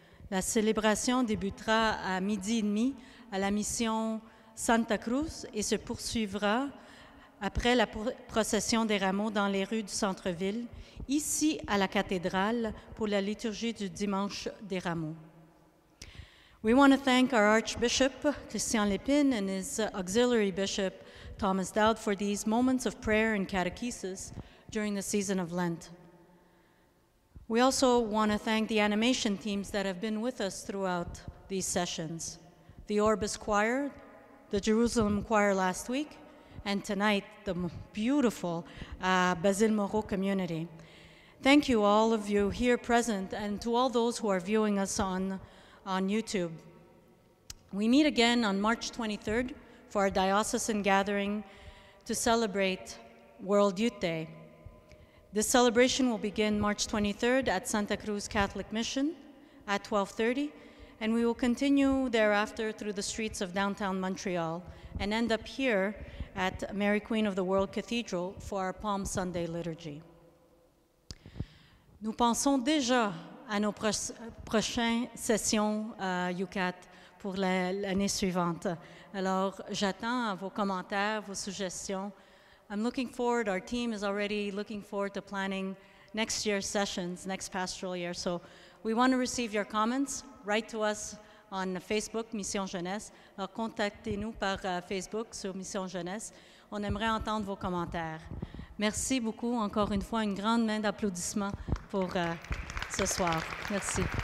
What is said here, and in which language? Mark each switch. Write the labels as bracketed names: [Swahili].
[French] La célébration débutera à 12h30 à la mission Santa Cruz et se poursuivra après la procession des rameaux dans les rues du centre-ville, ici à la cathédrale pour la liturgie du dimanche des rameaux. [English] We want to thank our Archbishop, Christian Lépine, and his auxiliary bishop, Thomas Dowd, for these moments of prayer and catechesis during the season of Lent. We also want to thank the animation teams that have been with us throughout these sessions. The Orbis Choir, the Jerusalem Choir last week, and tonight, the beautiful Basile Moreau community. Thank you, all of you here present, and to all those who are viewing us on YouTube. We meet again on March 23rd for our diocesan gathering to celebrate World Youth Day. This celebration will begin March 23rd at Santa Cruz Catholic Mission at 12:30, and we will continue thereafter through the streets of downtown Montreal and end up here at Mary Queen of the World Cathedral for our Palm Sunday liturgy. [French] Nous pensons déjà à nos prochaines sessions UCAT pour l'année suivante. Alors, j'attends vos commentaires, vos suggestions. [English] I'm looking forward, our team is already looking forward to planning next year's sessions, next pastoral year. So we want to receive your comments. Write to us on Facebook, Mission Jeunesse. [French] Alors, contactez-nous par Facebook sur Mission Jeunesse. On aimerait entendre vos commentaires. Merci beaucoup. Encore une fois, une grande main d'applaudissements pour ce soir. Merci.